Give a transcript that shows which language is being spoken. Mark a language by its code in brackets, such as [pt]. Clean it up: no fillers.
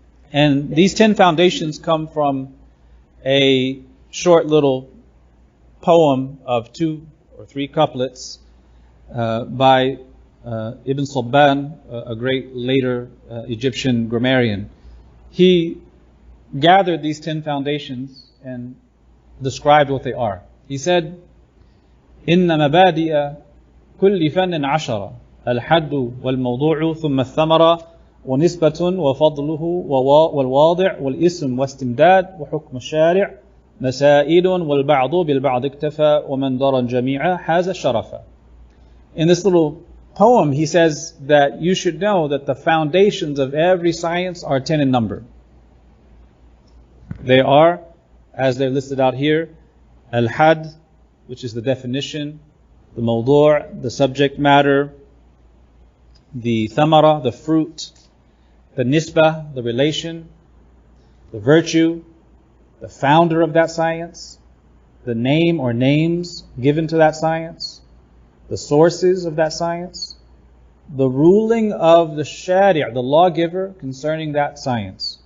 [en] And these 10 foundations come from a short little poem of 2 or 3 couplets by Ibn Sabban, a great later Egyptian grammarian. He gathered these 10 foundations and described what they are. He said, [ar] إن مبادئ كل فن 10 الحد والموضوع ثم الثمرة ونسبة وفضله والواضع والاسم واستمداد وحكم الشارع مسائل والبعض بالبعض اكتفى ومن درى الجميع حاز الشرف. [en] In this little poem, he says that you should know that the foundations of every science are 10 in number. They are, as they're listed out here, al-had, which is the definition, the mawdu', the subject matter, the thamara, the fruit, the nisbah, the relation, the virtue, the founder of that science, the name or names given to that science, the sources of that science, the ruling of the sharia, the lawgiver concerning that science.